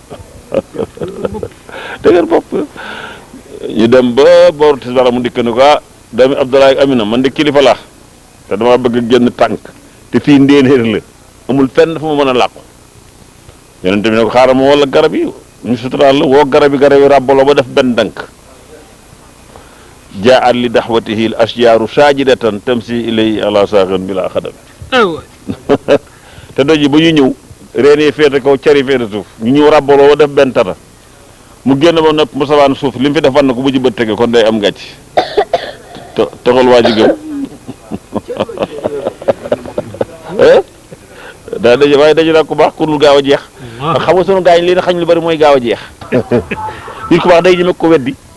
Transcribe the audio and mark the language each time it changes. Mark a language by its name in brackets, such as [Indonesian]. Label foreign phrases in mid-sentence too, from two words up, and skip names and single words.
[Wolof] dëgër bopp ñu dem ba booru tisbaar mu dikk ni ko doomi Abdoulaye ak Amina man de kilifa laa te dama bëgg génn tànk te fii ndéenéer la amul fenn fu ma mën a làqu yonent bi ne ko xaaral ma wala garab yi ñu suturaal la woo garab yi ràbbaloo ba def benn dank [Arabic] جاءت لدعوته الأشجار ساجدة تمشي إلي على ساق بلا قدم [Wolof] te doj yi ba ñu ñëw reen yi féete kaw cari féete suuf ñu ñëw ràbbaloo ba def benn tata mu génn ba nopp mu sabaan suuf li mu fi def fan na ko bu ci bët tege kon day am gàcc toxal waa ji gëm daa daje waaye daje naa ku baax ku dul gaaw a jeex xam nga sunu gaañ lii na xañ lu bari mooy gaaw a jeex nit ku baax day ñeme ko weddi